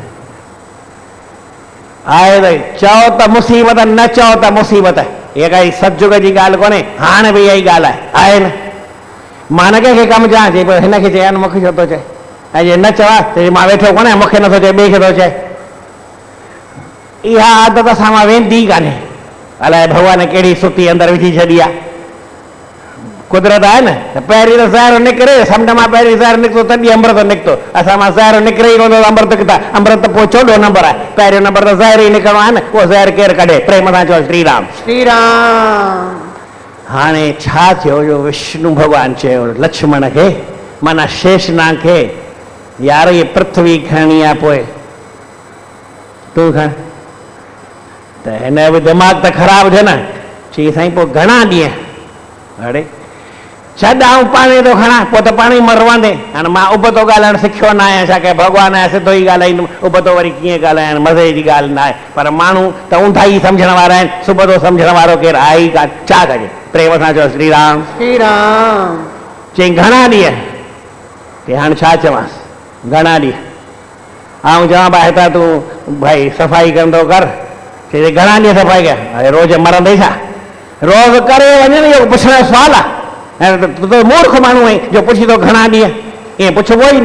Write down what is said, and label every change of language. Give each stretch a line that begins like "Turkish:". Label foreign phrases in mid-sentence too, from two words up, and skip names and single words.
Sindhi: आहे भई चओ त मुसीबत न चओ त मुसीबत इहा काई सतयुग जी ॻाल्हि कोन्हे हाणे बि इहा ई ॻाल्हि आहे न मां न कंहिंखे कमु चवां चई पियो हिनखे चए मूंखे छो थो चए ऐं जे न चवां त मां वेठो कोन्हे मूंखे नथो चए ॿिए खे थो चए इहा आदत सां मां वेंदी ई कान्हे अलाए भॻवान कहिड़ी सुठी अंदरि विझी छॾी आहे कुदरत आहे न त पहिरीं त ज़हर निकिरे समुंड मां पहिरीं ज़हर निकितो तॾहिं अमृत निकितो असां मां ज़हर निकिरे ई कोन थो अमृत किथां अमृत पोइ चोॾहों नंबर आहे पहिरियों नंबर त ज़हर ई निकिरणो आहे न उहो ज़हर केरु कढे प्रेम सां चओ श्री राम श्री राम हाणे छा थियो जो विष्णु भॻवानु चयो लक्ष्मण खे माना शेषनाग खे यार इहे पृथ्वी खणणी आहे पोइ तूं खण त हिन जो बि दिमाग़ त ख़राबु थिए न चई साईं पोइ घणा ॾींहं अड़े छॾ आऊं पाणे थो खणा पोइ त पाणे ई मरवांदे हाणे मां उबतो ॻाल्हाइणु सिखियो न आहियां छा की भॻवानु आहे सिधो ई ॻाल्हाईंदुमि उबतो वरी कीअं ॻाल्हाइणु मज़े जी ॻाल्हि न आहे पर माण्हू त ऊंधा ई सम्झण वारा आहिनि सुबुह सम्झण वारो केरु आहे ई कान छा कजे प्रेम सां चओ श्री राम श्री राम चई घणा ॾींहं की हाणे छा चवांसि घणा ॾींहं आऊं चवां भाई हितां तूं भाई सफ़ाई कंदो कर चई घणा ॾींहं सफ़ाई कयां अरे रोज़ु मरंदे छा रोज़ु करे वञे इहो पुछण जो सुवालु आहे ऐं तूं मूर्ख माण्हू आहीं जो पुछी थो घणा ॾींहं ईअं पुछिबो ई न